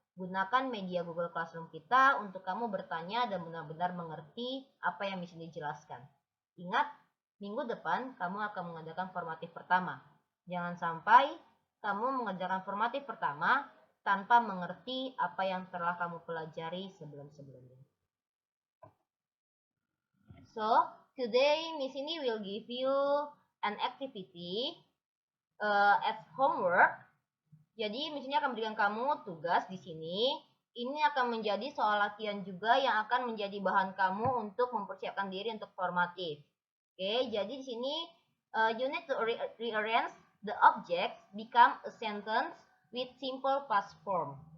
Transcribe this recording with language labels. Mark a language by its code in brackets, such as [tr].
[id] Gunakan media Google Classroom kita untuk kamu bertanya dan benar-benar mengerti apa yang Miss Cindy jelaskan. Ingat, minggu depan kamu akan mengadakan formatif pertama. Jangan sampai kamu mengerjakan formatif pertama tanpa mengerti apa yang telah kamu pelajari sebelum-sebelumnya. [en] So, today Miss Cindy will give you an activity as homework. [id] Jadi, Miss Cindy akan berikan kamu tugas di sini. Ini akan menjadi soal latihan juga yang akan menjadi bahan kamu untuk mempersiapkan diri untuk formatif. Oke, jadi di sini [en] you need to rearrange the objects become a sentence with simple past form.